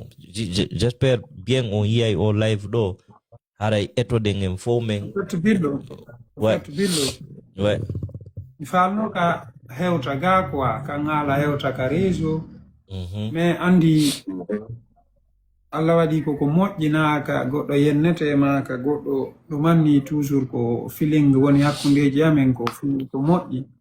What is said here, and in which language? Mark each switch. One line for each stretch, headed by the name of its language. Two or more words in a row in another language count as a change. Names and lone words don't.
French: J'espère bien
Fula: on yiyay o live do haray etode ngem fo men billo
French: ouais
Fula: billo
French: ouais
Fula: mi falno ka hewta ga quoi ka ngala hewta ka
French: réseau mais
Fula: andi Allah waɗi koko moƴƴinaka goɗɗo yennete ma ka goɗɗo ɗo manni toujours ko feeling woni hakkundeji amen ko ko moƴƴi